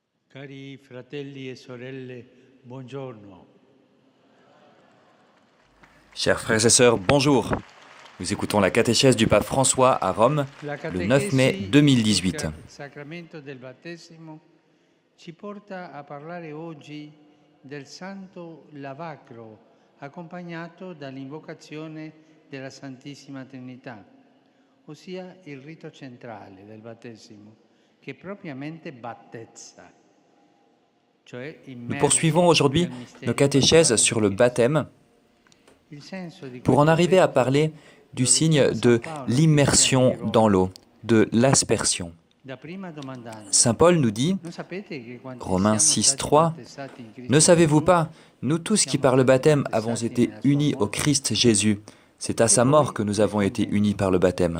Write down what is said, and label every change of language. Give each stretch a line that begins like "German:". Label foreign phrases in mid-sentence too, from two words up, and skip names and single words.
Italian: Cari fratelli e sorelle, buongiorno.
French: Chers frères et sœurs, bonjour. Nous écoutons la catéchèse du pape François à Rome
Italian: La
French: le 9 mai
Italian: catechesi
French: 2018.
Italian: sul sacramento del battesimo ci porta a parlare oggi del Santo Lavacro, accompagnato dall'invocazione della Santissima Trinità, ossia il rito centrale del battesimo, che propriamente battezza.
French: Nous poursuivons aujourd'hui nos catéchèses sur le baptême pour en arriver à parler du signe de l'immersion dans l'eau, de l'aspersion. Saint Paul nous dit, Romains 6,3, « Ne savez-vous pas, nous tous qui par le baptême avons été unis au Christ Jésus, c'est à sa mort que nous avons été unis par le baptême.